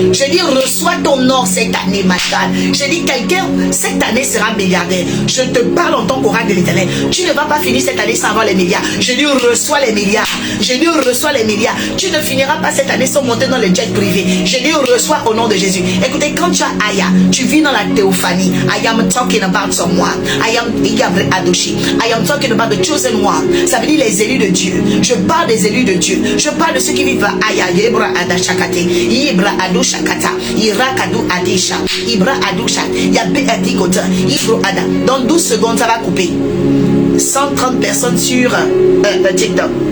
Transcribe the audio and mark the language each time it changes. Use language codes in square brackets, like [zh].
[fr] Je dis reçois ton or cette année, ma God. Je dis quelqu'un cette année sera milliardaire. Je te parle en tant qu'oracle de l'Éternel. Tu ne vas pas finir cette année sans avoir les milliards. Je dis reçois les milliards. Je dis reçois les milliards. Tu ne finiras pas cette année sans monter dans le jet privé. Je dis reçois au nom de Jésus. Écoutez, quand tu as Aya, tu vis dans la théophanie. [en] I am talking about someone. I am Adoshi. I am talking about the chosen one. [fr] Ça veut dire les élus de Dieu. Je parle des élus de Dieu. Je parle de ceux qui vivent Aya, Ibra Adashakate, Ibra Adushakata, Irakadu Adisha, Ibra Adusha, Yabe Adigota, Ibro Ada. Dans 12 secondes, ça va couper. 130 personnes sur TikTok.